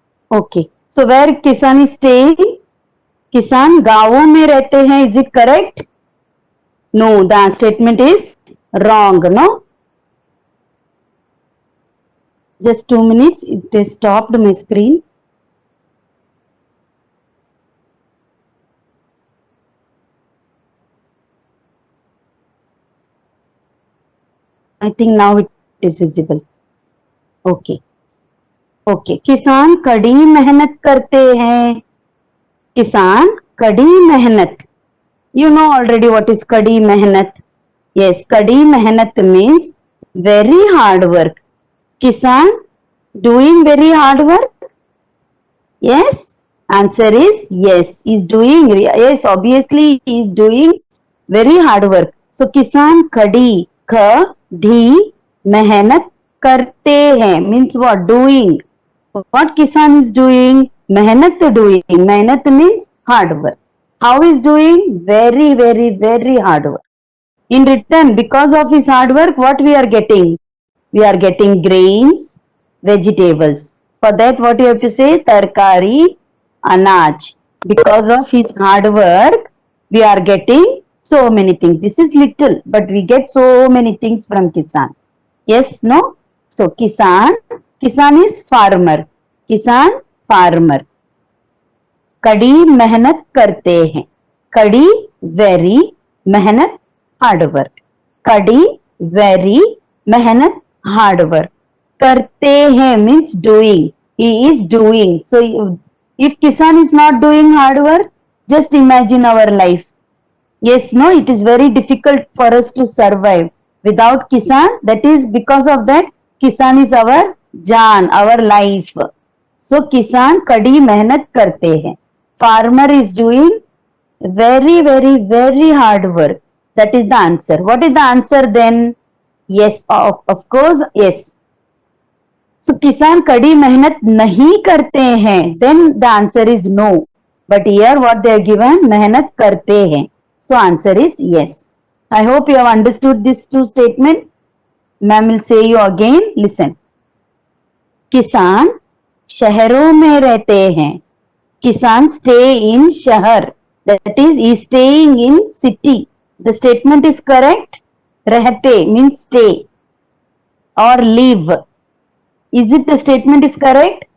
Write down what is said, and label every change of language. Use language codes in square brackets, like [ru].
[en] Okay. So where Kisan is staying? [hi] Kisan गांवों में रहते हैं. [en] Is it correct? No, the statement is wrong. No? Just 2 minutes. It has stopped my screen. I think now it is visible. Okay. Okay. [hi] किसान कड़ी मेहनत करते हैं. किसान कड़ी मेहनत. [en] You know already what is कड़ी मेहनत. Yes, कड़ी मेहनत means very hard work. Kisan doing very hard work. Yes, answer is yes. He is doing. Yes, obviously he is doing very hard work. [hi] So किसान कड़ी धी मेहनत करते हैं [en] means what? Doing. What Kisan is doing? Mehnat doing. Mehnat means hard work. How is doing? Very, very, very hard work. In return, because of his hard work, what we are getting? We are getting grains, vegetables. For that, what you have to say? Tarkari, anaj. Because of his hard work, we are getting so many things. This is little, but we get so many things from Kisan. Yes, no? So, Kisan is farmer. [hi] किसान farmer. कड़ी मेहनत करते हैं. [en] कड़ी वेरी मेहनत hard work. कड़ी वेरी मेहनत हार्ड वर्क. करते हैं means doing. He is doing. So if Kisan is not doing hard work, just imagine our life. Yes, no, it is very difficult for us to survive without Kisan. That is because of that Kisan is our jaan, our life. [hi] So किसान कड़ी मेहनत करते हैं. [en] Farmer is doing very, very, very hard work. That is the answer. What is the answer then? Yes, of course, yes. [hi] So किसान कड़ी मेहनत नहीं करते हैं. [en] Then the answer is no. But here what they are given? [hi] मेहनत करते हैं. [en] So answer is yes. I hope you have understood these two statements. Ma'am will say you again. Listen. [hi] किसान शहरों में रहते हैं. [en] Kisan stay in shahar. That is, he is staying in city. The statement is correct. रहते means stay or live. Is it the statement is correct?